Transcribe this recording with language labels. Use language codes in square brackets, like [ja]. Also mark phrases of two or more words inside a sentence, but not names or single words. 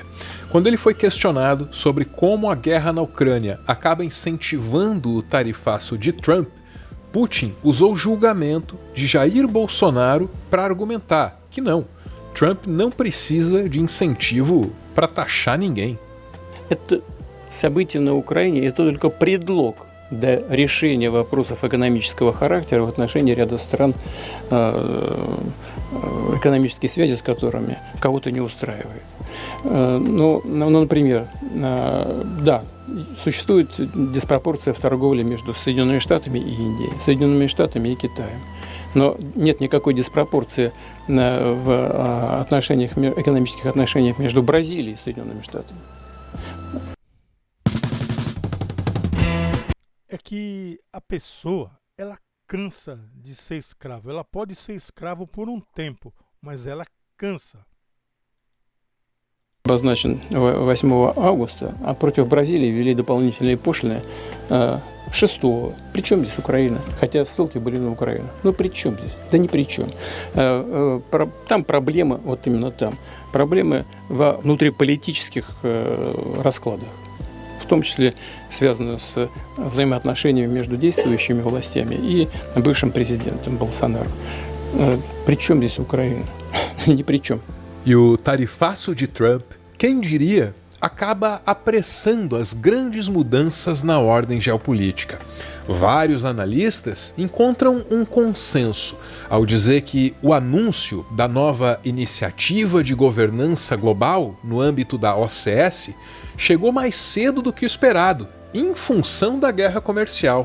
[pt] Quando ele foi questionado sobre como a guerra na Ucrânia acaba incentivando o tarifaço de Trump, Putin usou o julgamento de Jair Bolsonaro para argumentar que não, Trump não precisa de incentivo para taxar ninguém. [ru] Это событие на Украине – это только предлог до решения вопросов экономического характера в отношении ряда стран экономические связи с которыми кого-то не устраивает. Например, да, существует диспропорция в торговле между Соединенными Штатами и Индией, Соединенными Штатами и Китаем. Но нет никакой диспропорции в экономических отношениях между Бразилией и Соединенными Штатами. [pt] É que a pessoa, ela cansa de ser escravo. Ela pode ser escravo por um tempo, mas ela cansa. [ru] Обозначен 8 августа, а против Бразилии ввели дополнительные пошлины 6-го. Причем здесь Украина? Хотя ссылки были на Украину. Ну при чем здесь? Да ни при чем. Там проблемы, вот именно там, проблемы во внутриполитических раскладах. В том числе связано с взаимоотношениями между действующими властями и бывшим президентом Болсонaro. При чем здесь Украина? Ни при чем. [pt] E o tarifaço de Trump, quem diria, acaba apressando as grandes mudanças na ordem geopolítica. Vários analistas encontram um consenso ao dizer que o anúncio da nova iniciativa de governança global no âmbito da OCS chegou mais cedo do que esperado, em função da guerra comercial.